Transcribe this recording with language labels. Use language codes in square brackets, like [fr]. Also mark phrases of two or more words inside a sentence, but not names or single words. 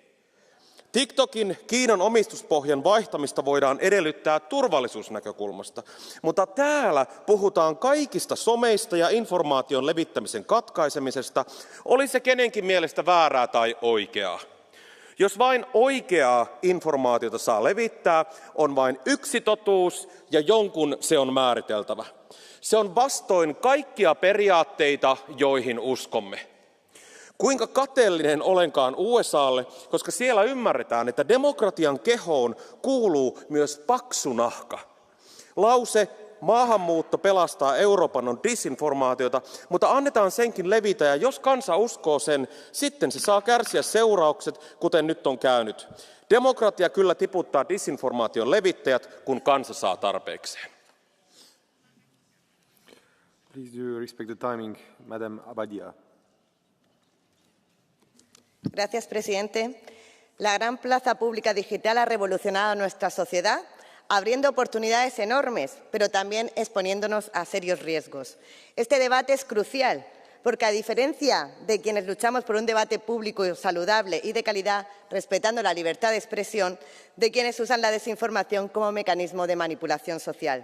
[fi] TikTokin Kiinan omistuspohjan vaihtamista voidaan edellyttää turvallisuusnäkökulmasta, mutta täällä puhutaan kaikista someista ja informaation levittämisen katkaisemisesta, oli se kenenkin mielestä väärää tai oikeaa. Jos vain oikeaa informaatiota saa levittää, on vain yksi totuus ja jonkun se on määriteltävä. Se on vastoin kaikkia periaatteita, joihin uskomme. Kuinka kateellinen olenkaan USAlle, koska siellä ymmärretään, että demokratian kehoon kuuluu myös paksu nahka. Lause maahanmuutto pelastaa Euroopan on disinformaatiota, mutta annetaan senkin levitä ja jos kansa uskoo sen, sitten se saa kärsiä seuraukset, kuten nyt on käynyt. Demokratia kyllä tiputtaa disinformaation levittäjät, kun kansa saa tarpeekseen. [en] Please do respect the timing, Madame Abadia. [es] Gracias, presidente. La gran plaza pública digital ha revolucionado nuestra sociedad, abriendo oportunidades enormes, pero también exponiéndonos a serios riesgos. Este debate es crucial, porque a diferencia de quienes luchamos por un debate público saludable y de calidad, respetando la libertad de expresión, de quienes usan la desinformación como mecanismo de manipulación social.